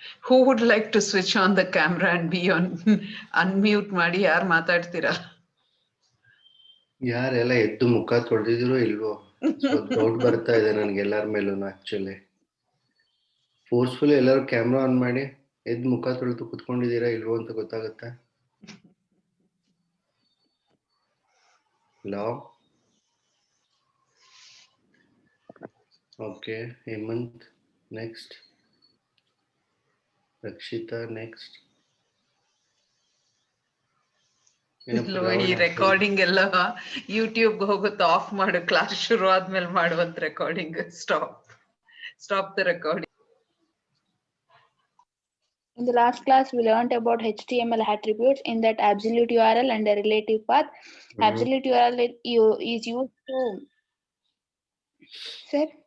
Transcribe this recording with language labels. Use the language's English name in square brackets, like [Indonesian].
[English] Who would like to switch on the camera and be on unmute [Kannada] ಮಾಡಿ ಯಾರು ಮಾತಾಡ್ತೀರಾ? ಯಾರೆಲ್ಲ ಎದ್ದು ಮುಖ ತೊಳೆದಿದ್ರು ಇಲ್ವೋ ಸ್ವಲ್ಪ ಡೌಟ್ ಬರ್ತಾ ಇದೆ ನನಗೆ ಎಲ್ಲರ ಮೇಲೂ ಆಕ್ಚುಲಿ. ಫೋರ್ಸ್ಫುಲಿ ಎಲ್ಲರೂ ಕ್ಯಾಮ್ರಾ ಆನ್ ಮಾಡಿ ಎದ್ದು ಮುಖ ತೊಳೆದು ಕುತ್ಕೊಂಡಿದ್ದೀರಾ ಇಲ್ವೋ ಅಂತ ಗೊತ್ತಾಗುತ್ತೆ. Hello, okay. [English] Hemanth next, Rakshitha next. [Kannada] ಈ ರೆಕಾರ್ಡಿಂಗ್ ಎಲ್ಲ ಯೂಟ್ಯೂಬ್ ಹೋಗುತ್ತೆ, ಆಫ್ ಮಾಡು, ಕ್ಲಾಸ್ ಶುರು ಆದ್ಮೇಲೆ ಮಾಡುವಂತ recording. [English] Stop the recording. In the last class, we learned about HTML attributes in that absolute URL and a relative path. Absolute URL is used to, sir?